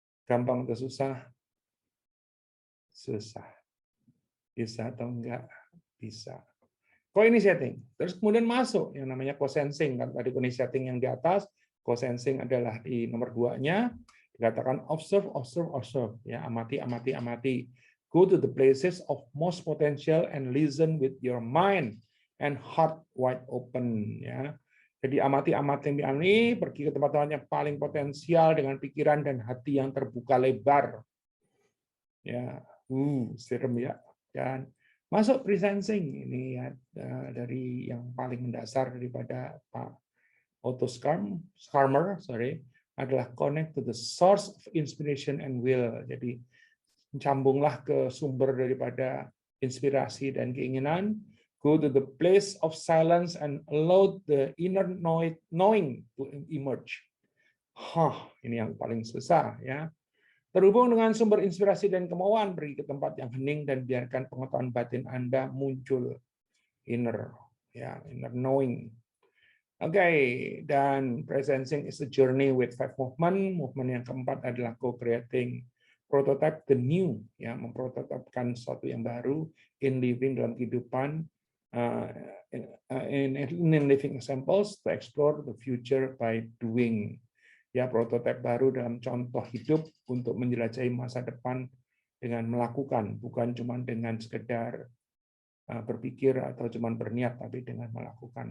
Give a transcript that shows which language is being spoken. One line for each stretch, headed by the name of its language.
Indonesian: Gampang atau susah? Susah. Bisa atau enggak? Bisa. Co-initiating. Terus kemudian masuk yang namanya co-sensing. Kan tadi co-initiating yang di atas, co-sensing adalah di nomor 2-nya. Dikatakan
English: observe, observe, observe.
Indonesian: Ya, amati, amati, amati.
English: Go to the places of most potential and listen with your mind and heart wide open.
Indonesian: Ya. Jadi amati ini, pergi ke tempat-tempat yang paling potensial dengan pikiran dan hati yang terbuka lebar. Ya, serem ya. Dan masuk presensing ini ya, dari yang paling mendasar daripada Pak Otto Scharmer, adalah
English: connect to the source of inspiration and will.
Indonesian: Jadi sambunglah ke sumber daripada inspirasi dan keinginan.
English: Go to the place of silence and allow the inner knowing to emerge.
Indonesian: Ini yang paling susah ya. Terhubung dengan sumber inspirasi dan kemauan, pergi ke tempat yang hening dan biarkan pengetahuan batin Anda muncul.
English: Inner knowing. Oke, dan presensing is a journey with 5 movement.
Indonesian: Movement yang keempat adalah co-creating.
English: Prototype the new, ya,
Indonesian: memprototipkan sesuatu yang baru,
English: in living
Indonesian: dalam kehidupan,
English: in living examples to explore the future by doing.
Indonesian: Ya, prototipe baru dalam contoh hidup untuk menjelajahi masa depan dengan melakukan, bukan cuma dengan sekedar berpikir atau cuma berniat, tapi dengan melakukan.